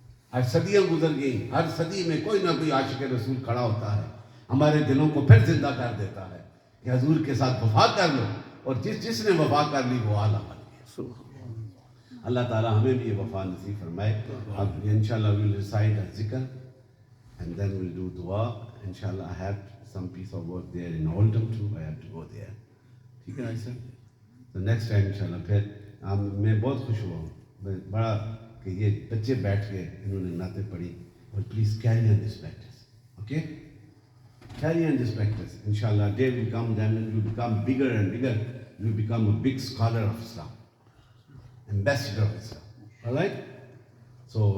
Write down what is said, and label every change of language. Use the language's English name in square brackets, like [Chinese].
[Urdu] آج صدیاں گزر گئیں، ہر صدی میں کوئی نہ کوئی عاشق رسول کھڑا ہوتا ہے، ہمارے دلوں کو پھر زندہ کر دیتا ہے کہ حضور کے ساتھ وفا کر لو، اور جس نے وفا کر لی وہ اعلیٰ بن گیا. اللہ تعالیٰ ہمیں بھی یہ وفا نصیب فرمائے. [English] اب انشاءاللہ we'll recite a Zikr and then we'll do dua. Inshallah I have some piece of work there in Oldham too, I have to go there. [Urdu] ٹھیک ہے بھائی صاحب؟ تو نیکسٹ ٹائم انشاءاللہ پھر میں بہت خوش ہوا ہوں بڑا کہ یہ بچے بیٹھ کے انہوں نے نعتیں پڑھی. [English] اور please carry on this practice, okay? Carry on this practice. انشاءاللہ day will come then you become bigger and bigger, you become a big scholar of Islam, ambassador of Islam. All right? So